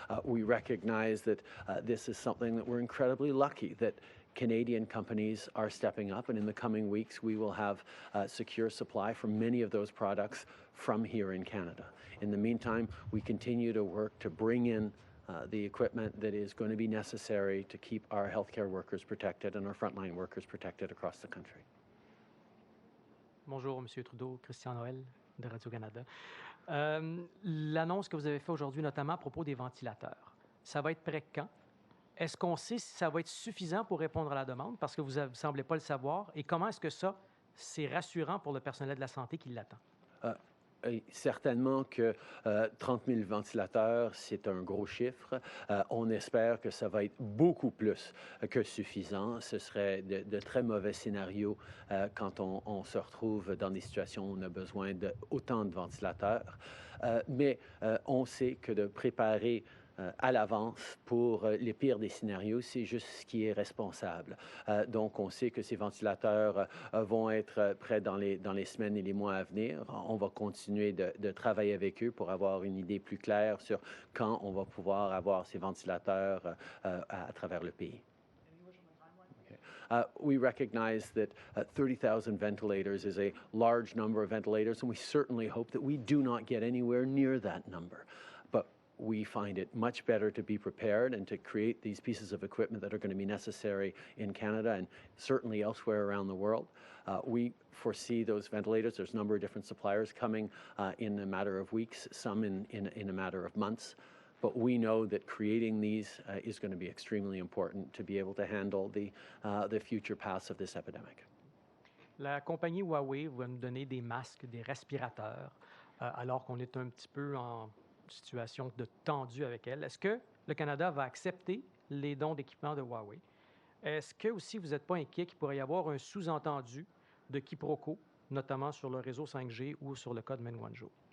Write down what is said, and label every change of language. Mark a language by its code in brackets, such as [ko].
[en] We recognize that this is something that we're incredibly lucky that Canadian companies are stepping up, and in the coming weeks we will have secure supply for many of those products from here in Canada. In the meantime, we continue to work to bring in the equipment that is going to be necessary to keep our healthcare workers protected and our frontline workers protected across the country. [fr] Bonjour, Monsieur Trudeau, Christian Noël de Radio-Canada. L'annonce que vous avez faite aujourd'hui, notamment à propos des ventilateurs, ça va être prêt quand? Est-ce qu'on sait si ça va être suffisant pour répondre à la demande? Parce que vous ne semblez pas le savoir. Et comment est-ce que ça, c'est rassurant pour le personnel de la santé qui l'attend? Certainement que 30 000 ventilateurs, c'est un gros chiffre. On espère que ça va être beaucoup plus que suffisant. Ce serait de très mauvais scénarios quand on se retrouve dans des situations où on a besoin d'autant de ventilateurs. Mais on sait que de préparer à l'avance pour les pires des scénarios, c'est juste ce qui est responsable. Donc, on sait que ces ventilateurs vont être prêts dans les semaines et les mois à venir. On va continuer de travailler avec eux pour avoir une idée plus claire sur quand on va pouvoir avoir ces ventilateurs à travers le pays. [en] We recognize that 30,000 ventilators is a large number of ventilators, and we certainly hope that we do not get anywhere near that number. But we find it much better to be prepared and to create these pieces of equipment that are going to be necessary in Canada and certainly elsewhere around the world. We foresee those ventilators. There's a number of different suppliers coming in a matter of weeks, some in a matter of months. But we know that creating these is going to be extremely important to be able to handle the future paths of this epidemic. [fr] La compagnie Huawei va nous donner des masques, des respirateurs, alors qu'on est un petit peu en situation de tendue avec elle. Est-ce que le Canada va accepter les dons d'équipements de Huawei? Est-ce que aussi vous n'êtes pas inquiet qu'il pourrait y avoir un sous-entendu de quiproquo, notamment sur le réseau 5G ou sur le cas de Menwanjo?